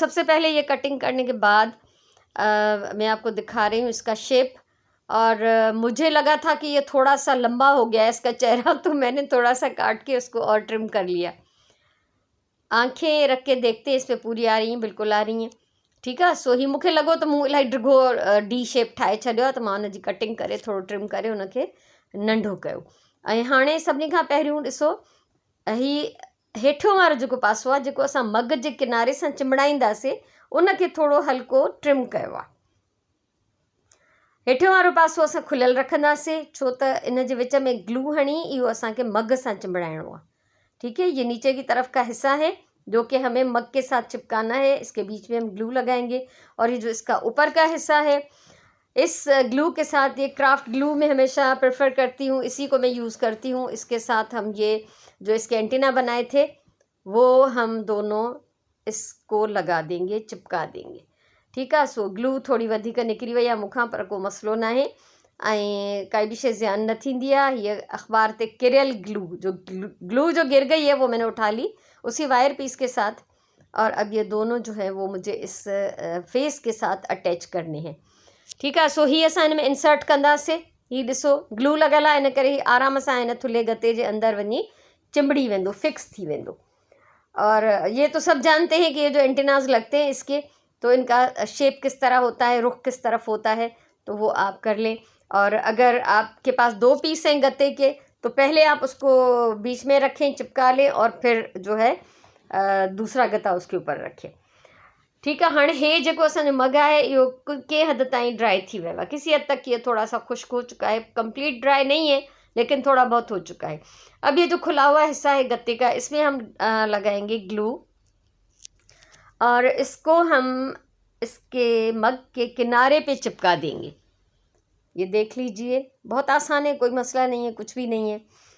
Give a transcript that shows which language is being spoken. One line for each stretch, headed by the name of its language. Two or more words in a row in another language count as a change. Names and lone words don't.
Urdu: تو سب سے پہلے یہ کٹنگ کرنے کے بعد میں آپ کو دکھا رہی ہوں اس کا شیپ. اور مجھے لگا تھا کہ یہ تھوڑا سا لمبا ہو گیا ہے اس کا چہرہ، تو میں نے تھوڑا سا کاٹ کے اس کو اور ٹرم کر لیا. آنکھیں رکھ کے دیکھتے اس پہ پوری آ رہی ہیں، بالکل آ رہی ہیں.
Sindhi: ठीकु आहे। सो हीउ मूंखे लॻो त मूं इलाही डिघो डी शेप ठाहे छॾियो आहे, त मां हुनजी कटिंग करे थोरो ट्रिम करे हुनखे नंढो कयो। ऐं हाणे सभिनी खां पहिरियों ॾिसो, हीउ हेठियों वारो जेको पासो आहे, जेको असां मग जे किनारे सां चिमड़ाईंदासीं, उनखे थोरो हल्को ट्रिम कयो आहे। हेठियों वारो पासो असां खुलियल रखंदासीं, छो त इन जे विच में ग्लू हणी इहो असांखे मग सां चिमड़ाइणो आहे।
Urdu: ٹھیک ہے. یہ نیچے کی طرف کا حصہ ہے جو کہ ہمیں مگ کے ساتھ چپکانا ہے. اس کے بیچ میں ہم گلو لگائیں گے۔ اور یہ جو اس کا اوپر کا حصہ ہے، اس گلو کے ساتھ، یہ
English: craft glue
Urdu: میں ہمیشہ پریفر کرتی ہوں، اسی کو میں یوز کرتی ہوں. اس کے ساتھ ہم یہ جو اس کے اینٹینا بنائے تھے وہ ہم دونوں اس کو لگا دیں گے، چپکا دیں گے. ٹھیک ہے.
Sindhi: सो ग्लू थोड़ी वधिक निकिरी वई आहे मूंखां, पर को मसलो ना है। काई भी शइ ज़्यान न थींदी आहे।
Urdu: یہ اخبار
Sindhi: ते किरियल
Urdu: گلو جو گر گئی ہے وہ میں نے اٹھا لی اسی
English: wire piece
Urdu: کے ساتھ. اور اب یہ دونوں جو ہے وہ مجھے اس فیس کے ساتھ اٹیچ کرنے ہیں. ٹھیک ہے.
Sindhi: सो ही असां इन में इंसर्ट कंदासीं। ही ॾिसो ग्लू लॻल आहे, इन करे ही आराम सां हिन थुल्हे गते जे अंदर वञी चिंबड़ी वेंदो, फिक्स थी वेंदो।
Urdu: اور یہ تو سب جانتے ہیں کہ یہ جو اینٹیناز لگتے ہیں اس کے، تو ان کا شیپ کس طرح ہوتا ہے، رخ کس طرف ہوتا ہے، تو وہ آپ کر لیں. اور اگر آپ کے پاس 2 پیس ہیں گتے کے، تو پہلے آپ اس کو بیچ میں رکھیں، چپکا لیں، اور پھر جو ہے دوسرا گتا اس کے اوپر رکھیں. ٹھیک ہے.
Sindhi: हाणे हे जेको असांजो मग आहे इहो के हद ताईं ड्राई थी वियो आहे।
Urdu: کسی حد تک یہ تھوڑا سا خشک ہو چکا ہے,
English: complete dry
Urdu: نہیں ہے لیکن تھوڑا بہت ہو چکا ہے. اب یہ جو کھلا ہوا حصہ ہے گتے کا، اس میں ہم لگائیں گے گلو، اور اس کو ہم اس کے مگ کے کنارے پہ چپکا دیں گے. یہ دیکھ لیجیے، بہت آسان ہے، کوئی مسئلہ نہیں ہے، کچھ بھی نہیں ہے.